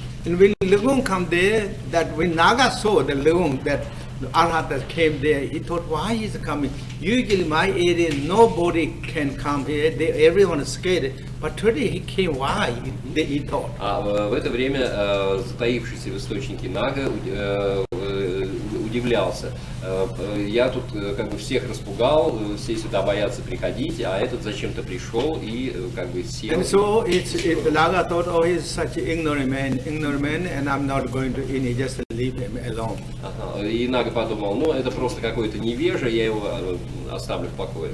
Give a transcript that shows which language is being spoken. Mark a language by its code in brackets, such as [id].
[en] And when Leung come there, that when Naga saw the Leung, that Arhata came there, he thought, why is he coming? Usually my area, nobody can come here. Everyone is scared. But today he came, why? He thought. [ru] А в это время затаившийся в источнике Нага удивлялся. Я тут как бы всех распугал, все сюда боятся приходить, а этот зачем-то пришел и как бы сел. [en] And so Naga thought, oh, he's such an ignorant man, and I'm not going to, just leave him alone. [ru] И Нага подумал, ну это просто какой-то невежа, я его оставлю в покое.